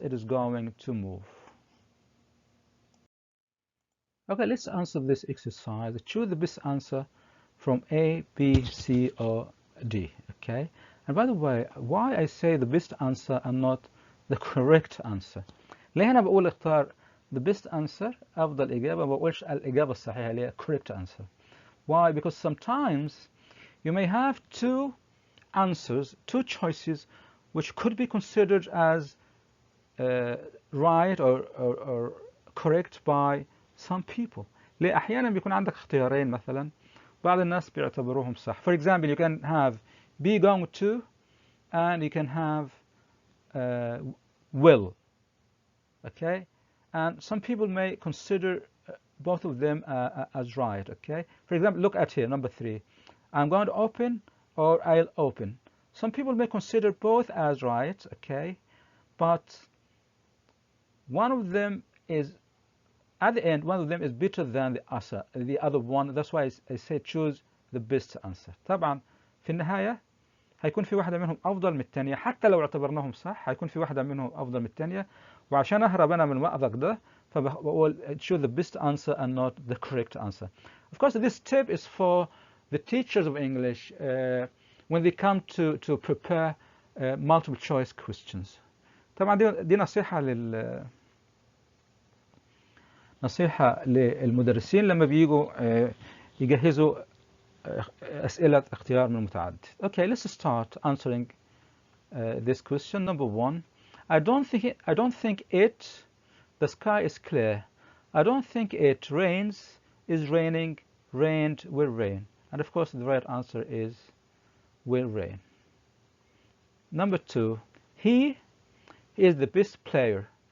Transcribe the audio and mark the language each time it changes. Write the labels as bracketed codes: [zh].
[en] It is going to move. Okay, let's answer this exercise. Choose the best answer from A, B, C, or D. Okay, and by the way, why I say the best answer and not the correct answer? [ar] ليه أنا بقول اختار [en] the best answer [ar] أفضل إجابة ما بقولش الإجابة الصحيحة اللي هي [en] correct answer. Why? Because sometimes you may have two answers, two choices, which could be considered as right or correct by some people. [ar] ليه أحيانا بيكون عندك اختيارين مثلا بعض الناس بيعتبروهم صح. [en] For example, you can have be going to and you can have will. Okay, and some people may consider both of them as right. Okay, for example, look at here, number 3. I'm going to open or I'll open. Some people may consider both as right. Okay, but one of them is, at the end, one of them is better than the other one. That's why I say choose the best answer. [ar] طبعا في النهاية هيكون في واحدة منهم أفضل من الثانية، حتى لو اعتبرناهم صح هيكون في واحدة منهم أفضل من الثانية. وعشان أهرب أنا من المأزق ده فبقول [en] choose the best answer and not the correct answer. Of course, this tip is for the teachers of English when they come to prepare multiple choice questions. [ar] طبعا دي نصيحة للمدرسين لما بيجوا يجهزوا أسئلة اختيار من المتعدد. [en] Okay, let's start answering this question. Number one, I don't think the sky is clear. I don't think it rains, is raining, rained, will rain. And of course the right answer is will rain. Number two, he is the best player.